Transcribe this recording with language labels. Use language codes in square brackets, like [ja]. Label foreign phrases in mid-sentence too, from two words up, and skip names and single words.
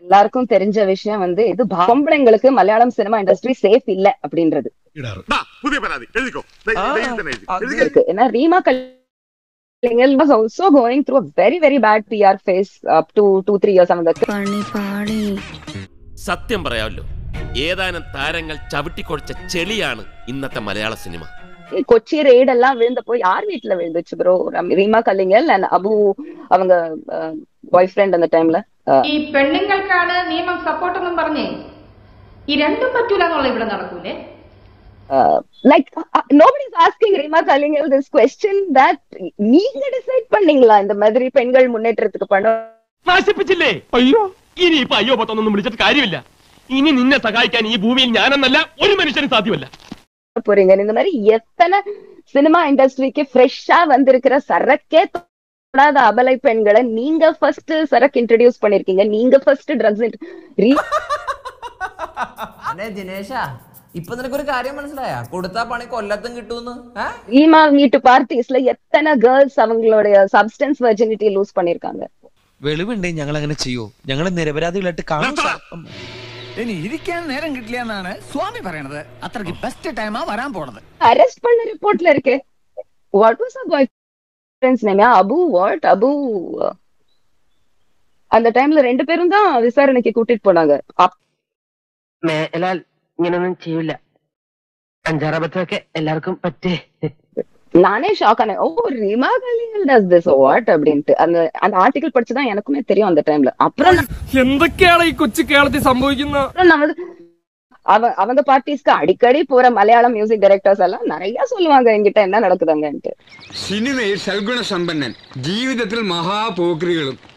[ta] எல்லாருக்கும் தெரிஞ்ச விஷயம் வந்து இது பொம்பளைங்களுக்கு மலையாளம் [en] cinema industry [ta] சேஃப் இல்ல அப்படின்றது. [en] ஏன்னா ரீமா கல்லிங்கல் was also going through a very very bad PR phase up to 2-3 years. [ml] സത്യം പറയാമല്ലോ, ഏതാനും താരങ്ങൾ ചവിട്ടിക്കൊടിച്ച ചെളിയാണ് ഇന്നത്തെ മലയാള സിനിമ. [ta] கொச்சி ரெய்ட் எல்லாம் விழுந்தப்போ யார் வீட்டுல விழுந்துச்சு ப்ரோ? ரீமா கல்லிங்கல் அண்ட் அபு அவங்க பாய் ஃப்ரெண்ட் அந்த டைம்ல. [ml] ഈ പെണ്ണുങ്ങൾക്കാണ് നിയമം സപ്പോർട്ട് എന്നും പറഞ്ഞേ ഈ രണ്ടും പറ്റൂലെന്നുള്ള ഇവിടെ നടക്കൂലേ? [en] Like nobody is asking Rima Kallingal this question that [ta] நீங்க டிசைட் பண்ணீங்களா இந்த மாதிரி பெண்கள் முன்னேற்றத்துக்கு பணம் [ml] നാശിപ്പിച്ചില്ലേ? അയ്യോ, ഇനി ഇപ്പൊ അയ്യോ പത്തൊന്നും വിളിച്ചിട്ട് കാര്യമില്ല. ഇനി നിന്നെ സഹായിക്കാൻ ഈ ഭൂമിയിൽ ഞാനെന്നല്ല ഒരു മനുഷ്യനും സാധ്യമല്ല. [ta] போறீங்க. இந்த மாதிரி எத்தனை சினிமா இண்டஸ்ட்ரிக்கு ஃப்ரெஷ்ஷா வந்திருக்கிற சரக்கே தொடாத அபலை பெண்களை நீங்க ஃபர்ஸ்ட் சரக்கு இன்ட்ரோடியூஸ் பண்ணிருக்கீங்க. நீங்க [en] first drugs [ml] ദിനേശാ, ഇപ്പൊ നിനക്കൊരു കാര്യം മനസ്സിലായ? കൊടുത്താ പണി കൊല്ലത്തും കിട്ടൂന്ന്. [ta] ரீமா வீட்டு பார்ட்டிஸ்ல எத்தனை கேர்ள்ஸ் அவங்களுடைய [en] substance virginity lose [ta] பண்ணிருக்காங்க. [ml] വെളിവുണ്ടേ ഞങ്ങൾ അങ്ങനെ ചെയ്യൂ? ഞങ്ങളെ നിരപരാധികളായിട്ട് കാണും. ഇനി ഇരിക്കാൻ നേരം കിട്ടില്ലെന്നാണ് സ്വാമി പറയണത്. അത്രയ്ക്ക് ബെസ്റ്റ് ടൈമാ വരാൻ പോണത്. [ta] அரெஸ்ட் பண்ண ரிப்போர்ட்ல இருக்கு. [en] What was her boyfriend's name? [ta] அபு வாட்? அபு அந்த டைம்ல ரெண்டு பேரும் தான் விசாரணைக்கு கூட்டிட்டு போனாங்க. [ml] മേലാൽ ഇങ്ങനൊന്നും ചെയ്യില്ല. അഞ്ചാറബത്തൊക്കെ എല്ലാവർക്കും പറ്റേ. [ta] நானே ஷாக் ஆனேன். ஓ, ரீமா கல்லிங்கல் [en] does this what [ta] அப்படின்ட்டு அந்த ஆர்டிகல் படிச்சுதான் எனக்குமே தெரியும் அந்த டைம்ல. அப்புறம் [ml] എന്തൊക്കെയാണ് ഈ കൊച്ചു കേരളത്തിൽ സംഭവിക്കുന്നത്? [ta] அவங்க பார்ட்டிஸ்க்கு அடிக்கடி போற மலையாளம் [en] music directors [ta] எல்லாம் நிறைய சொல்லுவாங்க என்கிட்ட என்ன நடக்குதுங்கன்ட்டு. [ml] സിനിമയിൽ സൽഗുണ സമ്പന്നൻ, ജീവിതത്തിൽ മഹാപോക്രികളും